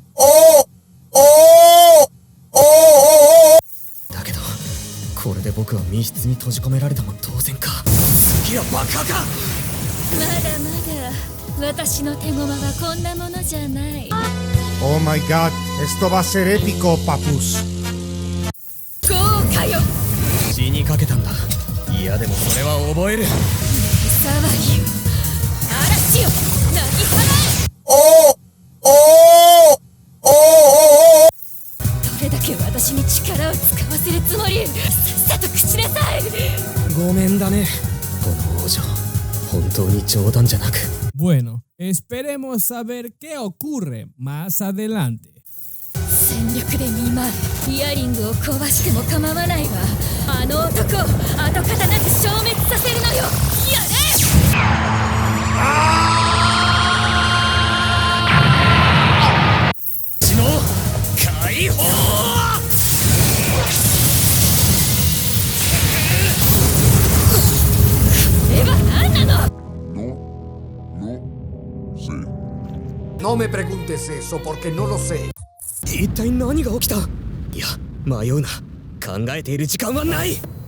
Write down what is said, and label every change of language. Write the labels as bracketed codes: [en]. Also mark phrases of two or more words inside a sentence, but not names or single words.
[ja] だけどこれで僕は密室に閉じ込められたも当然か。次はバカか。まだまだ私の手駒はこんなものじゃない。 [en] Oh my god, [es] esto va a ser épico, papus. [ja] 豪華よ。死にかけたんだ。いやでもそれは覚える。騒ぎよ、嵐よ、なぎ払え。どれだけ私に力を使わせるつもり。さっさと口なさい。ごめんだね。この王女、本当に冗談じゃなく。 [es] Bueno, esperemos saber qué ocurre más adelante. [ja] 戦力で見舞え。イヤリングを壊しても構わないわ。あの男を跡形なく消滅させるのよ。やれ。血の解放。これは何なの。 [es] No me preguntes eso porque no lo sé. [ja] 一体何が起きた。いや迷うな。考えている時間はない。